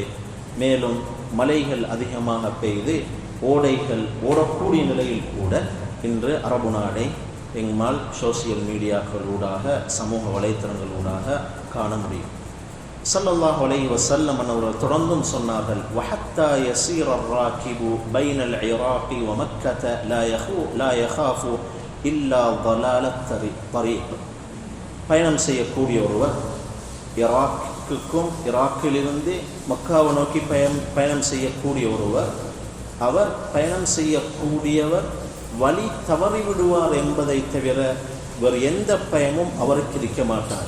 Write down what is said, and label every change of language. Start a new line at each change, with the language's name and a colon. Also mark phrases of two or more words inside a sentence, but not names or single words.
Tamil: மேலும் மலைகள் அதிகமாக பெய்து ஓடைகள் ஓடக்கூடிய நிலையில் கூட இன்று அரபு நாடை எங்களால்
English: social media,
Tamil: சமூக வலைத்தளங்களூடாக காண முடியும்.
Arabic: صلى الله عليه وسلم
Tamil: அவர்கள் தொடர்ந்தும் சொன்னார்கள்,
Arabic: وحتى يسير الراكب بين العراق ومكة لا يخاف إلا ضلال الطريق.
Tamil: பயணம் செய்யக்கூடிய ஒருவர், ஈராக்கிலிருந்து மக்காவை நோக்கி பயணம் செய்யக்கூடிய ஒருவர், அவர் பயணம் செய்யக்கூடியவர் வழி தவறிவிடுவார் என்பதை தவிர வேறு எந்த பயமும் அவருக்கு இருக்க மாட்டார்.